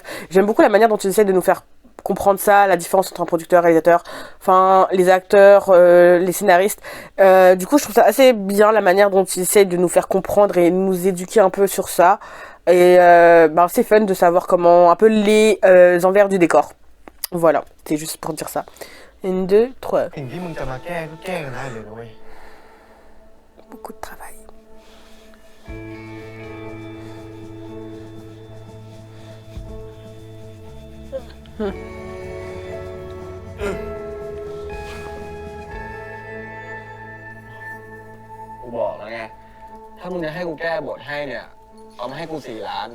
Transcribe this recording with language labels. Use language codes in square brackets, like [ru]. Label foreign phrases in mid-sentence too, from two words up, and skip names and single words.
[fr] J'aime beaucoup la manière dont il essaie de nous faire comprendre ça, la différence entre un producteur, réalisateur, enfin les acteurs, les scénaristes. Du coup, je trouve ça assez bien la manière dont ils essayent de nous faire comprendre et nous éduquer un peu sur ça. Et c'est fun de savoir comment un peu les envers du décor. Voilà, c'est juste pour dire ça. 1, 2, 3. [th] สิ่งที่มึงจะมาแก้ก็แก้กันได้เลยนะเว้ย [fr] Beaucoup de travail. [th] กูบอกแล้วไง ถ้ามึงจะให้กูแก้บทให้เนี่ย เอามาให้กู4 ล้าน